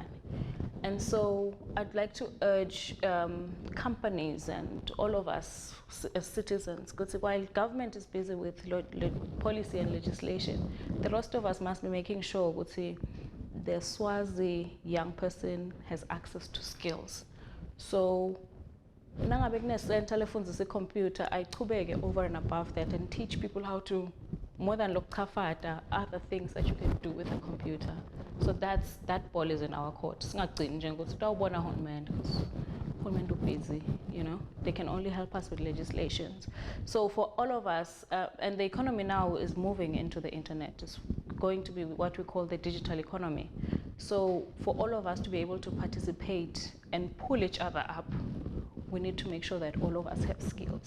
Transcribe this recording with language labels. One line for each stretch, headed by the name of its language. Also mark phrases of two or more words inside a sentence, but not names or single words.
English: And so I'd like to urge companies and all of us as citizens, because while government is busy with policy and legislation, the rest of us must be making sure the Swazi young person has access to skills. So
Swati: nangabe kunesenta lefundzisa
English: computer, ayichubeke over and above that and teach people how to, more than lokukhafata, other things that you can do with a computer. So that ball is in our court.
Swati: Singagcini nje ukuthi utawubona uhulumende because uhulumende
English: busy, you know. They can only help us with legislations. So for all of us, and the economy now is moving into the internet. It's going to be what we call the digital economy. So for all of us to be able to participate and pull each other up, we need to make sure that all of us have skills.